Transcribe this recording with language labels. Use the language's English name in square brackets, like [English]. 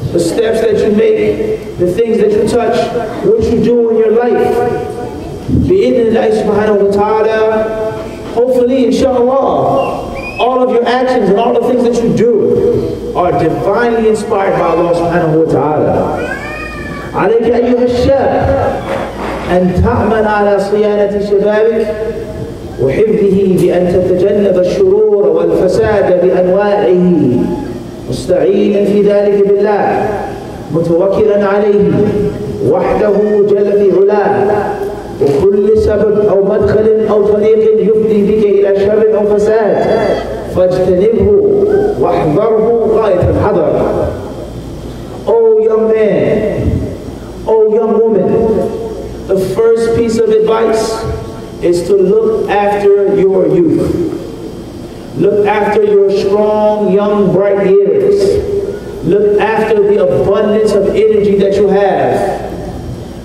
[English] The steps that you make, the things that you touch, what you do in your life, bi'idhnillah subhanahu wa ta'ala, hopefully inshallah, all of your actions and all the things that you do are divinely inspired by Allah subhanahu wa ta'ala. [Arabic] عليك أيها الشاب أن تعمل على صيانة شبابك وحفظه بأن تتجنب الشرور والفساد بأنواعه، مستعينا في ذلك بالله، متوكلا عليه وحده جل في علاه، وكل سبب أو مدخل أو طريق يفضي بك إلى شر أو فساد فاجتنبه واحذره غاية الحذر. [English] O young man, O young woman, the first piece of advice is to look after your youth. Look after your strong, young, bright years. Look after the abundance of energy that you have.